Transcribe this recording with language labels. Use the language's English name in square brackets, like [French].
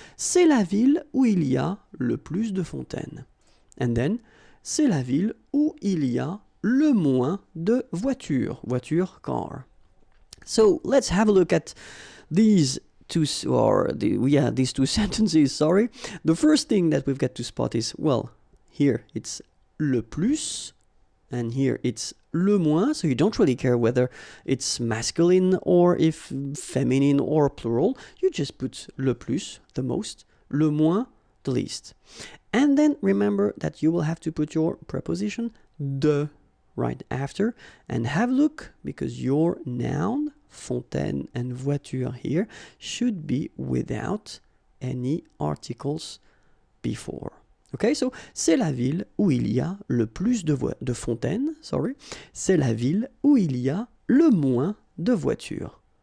[French] C'est la ville où il y a le plus de fontaines. [English] And then, [French] c'est la ville où il y a le moins de voitures. Voiture, car. [English] So let's have a look at these these two sentences, sorry. The first thing that we've got to spot is, well, here it's le plus, and here it's le moins, so you don't really care whether it's masculine or if feminine or plural. You just put le plus, the most, le moins, the least. And then remember that you will have to put your preposition de right after, and have a look, because your noun, fontaine and voiture here, should be without any articles before. Okay, so [French] c'est la ville où il y a le plus de fontaines, [English] sorry. [French] C'est la ville où il y a le moins de voitures.